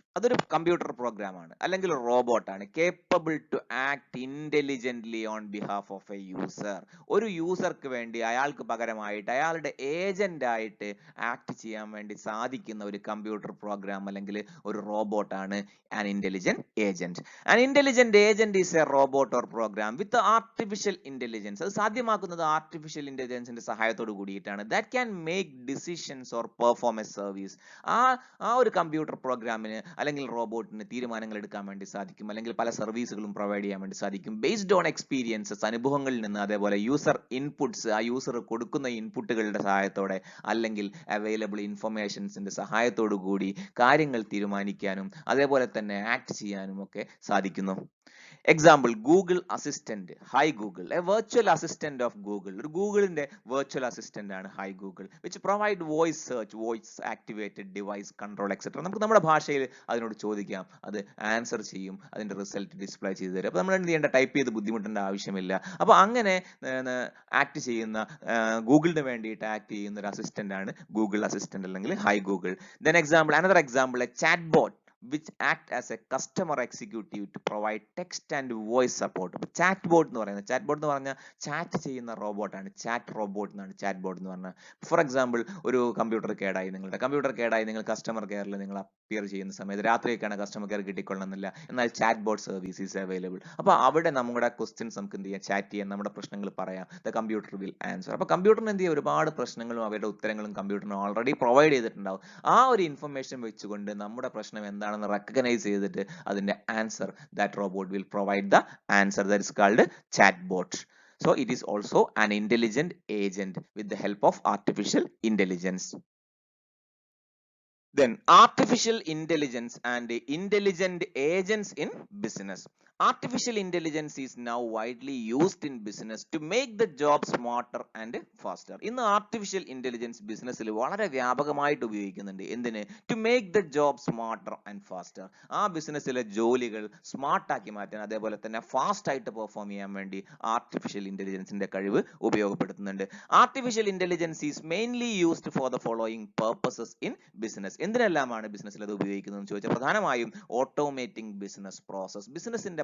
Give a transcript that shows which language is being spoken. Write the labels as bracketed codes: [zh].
[ml] അതൊരു computer program ആണ് അല്ലെങ്കിൽ റോബോട്ട് ആണ്. [en] Capable to act intelligently on behalf of a user. [ml] ഒരു യൂസർക്ക് വേണ്ടി അയാൾക്ക് പകരമായിട്ട് അയാളുടെ ഏജന്റ് ആയിട്ട് ആക്ട് ചെയ്യാൻ വേണ്ടി സാധിക്കുന്ന ഒരു കമ്പ്യൂട്ടർ പ്രോഗ്രാം അല്ലെങ്കിൽ ഒരു റോബോട്ട് ആണ് [en] an intelligent agent. An intelligent agent is a robot or program with artificial intelligence. [ml] അത് സാധ്യമാക്കുന്നത് ആർട്ടിഫിഷ്യൽ ഇന്റലിജൻസിന്റെ സഹായത്തോട് കൂടിയിട്ടാണ്. [en] that can make decisions or perform a service. [ml] ആ ഒരു കമ്പ്യൂട്ടർ പ്രോഗ്രാമിന് അല്ലെങ്കിൽ റോബോട്ടിന് തീരുമാനങ്ങൾ എടുക്കാൻ വേണ്ടി സാധിക്കും, അല്ലെങ്കിൽ പല സർവീസുകളും പ്രൊവൈഡ് ചെയ്യാൻ വേണ്ടി സാധിക്കും [en] based on experiences, [ml] അനുഭവങ്ങളിൽ നിന്ന്, അതേപോലെ യൂസർ ഇൻപുട്സ്, ആ യൂസർ കൊടുക്കുന്ന ഇൻപുട്ടുകളുടെ സഹായത്തോടെ അല്ലെങ്കിൽ അവൈലബിൾ ഇൻഫർമേഷൻസിന്റെ സഹായത്തോടു കൂടി കാര്യങ്ങൾ തീരുമാനിക്കാനും അതേപോലെ തന്നെ ആക്ട് ചെയ്യാനും ഒക്കെ സാധിക്കുന്നു. [en] Example Google assistant, hi Google, a virtual assistant of Google. [ml] ഒരു ഗൂഗിളിന്റെ വെർച്വൽ അസിസ്റ്റന്റ് ആണ് [en] Hi Google, which provide voice search, voice activated device control etcetera. [ml] നമുക്ക് നമ്മുടെ ഭാഷയിൽ അതിനോട് ചോദിക്കാം, അത് ആൻസർ ചെയ്യും, അതിന്റെ റിസൾട്ട് ഡിസ്പ്ലേ ചെയ്ത് തരും. അപ്പൊ നമ്മൾ എന്ത് ചെയ്യേണ്ട, ടൈപ്പ് ചെയ്ത് ബുദ്ധിമുട്ടേണ്ട ആവശ്യമില്ല. അപ്പൊ അങ്ങനെ ആക്ട് ചെയ്യുന്ന, ഗൂഗിളിന് വേണ്ടിയിട്ട് ആക്ട് ചെയ്യുന്ന ഒരു അസിസ്റ്റന്റ് ആണ് ഗൂഗിൾ അസിസ്റ്റന്റ് അല്ലെങ്കിൽ high Google. [en] Then example, another example, a chat bot which act as a customer executive to provide text and voice support. [ml] Chat bot എന്ന് പറഞ്ഞാൽ ചാറ്റ് ചെയ്യുന്ന റോബോട്ടാണ്. ചാറ്റ് റോബോട്ട് എന്നാണ് ചാറ്റ് ബോട്ട് എന്ന് പറഞ്ഞാൽ. For example, ഒരു computer കേടായി, നിങ്ങളുടെ computer കേടായി, നിങ്ങൾ കസ്റ്റമർ കെയറിൽ നിങ്ങൾ അപ്പിയർ ചെയ്യുന്ന സമയത്ത് രാത്രിയൊക്കെയാണ് കസ്റ്റമർ കെയർ കിട്ടിക്കൊള്ളണമെന്നില്ല, എന്നാൽ chat bot [en] Service is available. [ml] അപ്പോൾ അവിടെ നമ്മുടെ ക്വസ്റ്റ്യൻസ് നമുക്ക് എന്ത് ചെയ്യാം, ചാറ്റ് ചെയ്യാൻ, നമ്മുടെ പ്രശ്നങ്ങൾ പറയാം, [en] The computer will answer. [ml] അപ്പോൾ കമ്പ്യൂട്ടറിന് എന്ത് ചെയ്യാം, ഒരുപാട് പ്രശ്നങ്ങളും അവരുടെ ഉത്തരങ്ങളും കമ്പ്യൂട്ടറിന് ഓൾറെഡി പ്രൊവൈഡ് ചെയ്തിട്ടുണ്ടാവും. ആ ഒരു ഇൻഫർമേഷൻ വെച്ചുകൊണ്ട് നമ്മുടെ പ്രശ്നം എന്താണെന്ന് റെക്കഗ്നൈസ് ചെയ്തിട്ട് അതിന്റെ answer, [en] That robot will provide the answer, that is called chat bot. So it is also an intelligent agent with the help of artificial intelligence. Then artificial intelligence and intelligent agents in business. Artificial intelligence is now widely used in business to make the job smarter and faster. [ml] ഇന്ന് artificial intelligence ബിസിനസ്സിൽ വളരെ വ്യാപകമായിട്ട് ഉപയോഗിക്കുന്നുണ്ട്. എന്തിന്? [en] To make the job smarter and faster. [ml] ആ ബിസിനസ്സിലെ ജോലികൾ smart ആക്കി മാറ്റാൻ, അതേപോലെ തന്നെ ഫാസ്റ്റ് ആയിട്ട് പെർഫോം ചെയ്യാൻ വേണ്ടി ആർട്ടിഫിഷ്യൽ ഇന്റലിജൻസിന്റെ കഴിവ് ഉപയോഗപ്പെടുത്തുന്നുണ്ട്. [en] Artificial intelligence is mainly used for the following purposes in business. [ml] എന്തിനെല്ലാമാണ് ബിസിനസ്സിൽ അത് ഉപയോഗിക്കുന്നത് എന്ന് ചോദിച്ചാൽ, പ്രധാനമായും ഓട്ടോമേറ്റിംഗ് ബിസിനസ് പ്രോസസ്, ബിസിനസിന്റെ